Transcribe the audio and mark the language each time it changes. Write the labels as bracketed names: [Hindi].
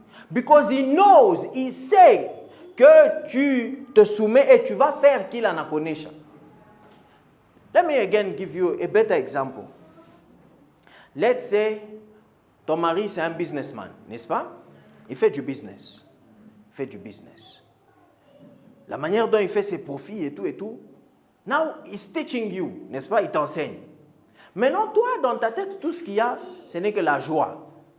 [English] Because he knows, [French] il sait que tu te soumets et tu vas faire qu'il en a connaissance. [English] Let me again give you a better example. Let's say, [French] ton mari c'est un businessman, n'est-ce pas? Il fait du business. La manière dont il fait ses profits et tout. [English] Now, he's teaching you, [French] n'est-ce pas? Il t'enseigne. Maintenant, toi, dans ta tête, tout ce qu'il y a, ce n'est que la joie.